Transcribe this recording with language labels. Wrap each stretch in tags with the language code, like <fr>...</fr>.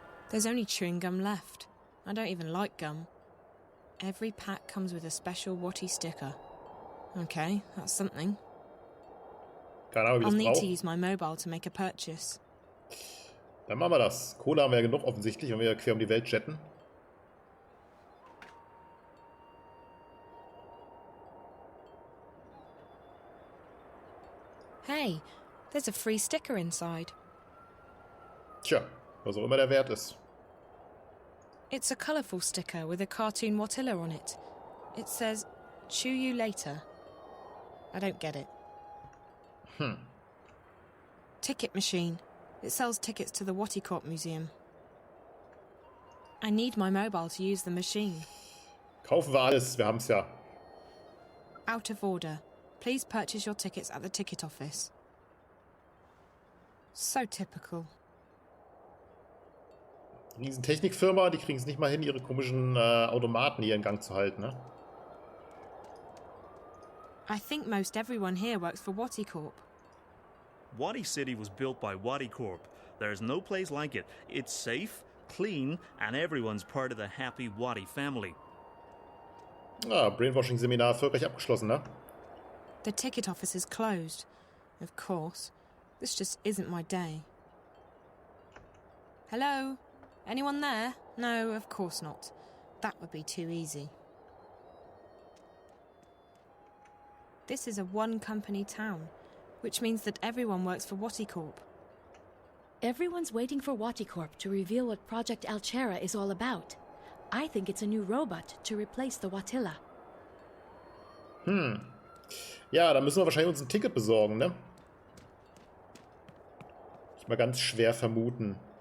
<en>There's only chewing gum left. I don't even like gum. Every pack comes with a special Wati sticker. Okay, that's something. I'll need to use my mobile to make a purchase.</en> <de>Dann machen wir das. Kohle haben wir ja genug offensichtlich, wenn wir quer um die Welt jetten.</de> <en>Hey, there's a free sticker inside.</en> <de>Tja, was auch immer der Wert ist.</de> <en>It's a colourful sticker with a cartoon Watilla on it. It says, "Chew you later." I don't get it. Ticket machine. It sells tickets to the Wati Corp Museum. I need my mobile to use the machine.</en> <de>Kaufen wir alles, wir haben's ja.</de> <en>Out of order. Please purchase your tickets at the ticket office. So typical.</en> <de>Riesentechnikfirma, die kriegen es nicht mal hin, ihre komischen Automaten hier in Gang zu halten, ne?</de> <en>I think most everyone here works for Wati Corp. Wati City was built by Wati Corp. There's no place like it. It's safe, clean, and everyone's part of the happy Wati family.</en> <de>Ah, Brainwashing-Seminar erfolgreich abgeschlossen, ne?</de> <en>The ticket office is closed. Of course. This just isn't my day. Hello? Anyone there? No, of course not. That would be too easy. This is a one-company town, which means that everyone works for Wati Corp. Everyone's waiting for Wati Corp to reveal what Project Alchera is all about. I think it's a new robot to replace the Watilla.</en> <de>Ja, da müssen wir wahrscheinlich uns ein Ticket besorgen, ne? Ich mal ganz schwer vermuten.</de>